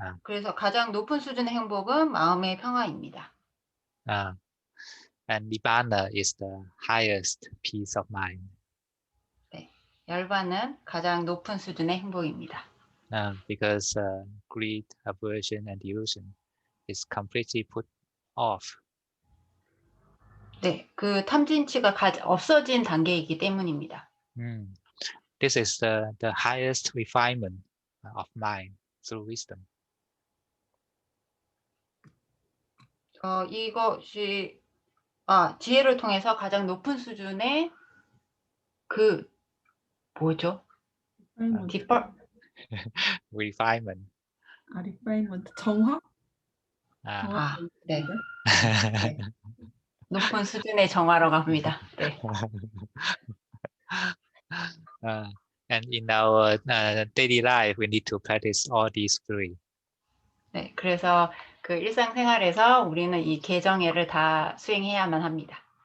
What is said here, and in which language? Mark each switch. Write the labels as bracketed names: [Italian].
[Korean] 그래서 가장 높은 수준의 행복은 마음의 평화입니다. [English] And Nibbana is the highest peace of mind. [Korean] 네, 열반은 가장 높은 수준의 행복입니다. [English] Because greed, aversion, and delusion is completely put off. [Korean] 네, 그 탐진치가 없어진 단계이기 때문입니다. [English] This is the highest refinement of mind through wisdom. [Korean] 이것이 지혜를 통해서 가장 높은 수준의 뭐죠? [English] Refinement. [Korean] refinement. 정화? 네. 네. 높은 수준의 정화로 갑니다. 네. [English] And in our daily life, we need to practice all these three. [Korean] 네, 그래서 그 일상생활에서 우리는 이 개정회를 다 수행해야만 합니다.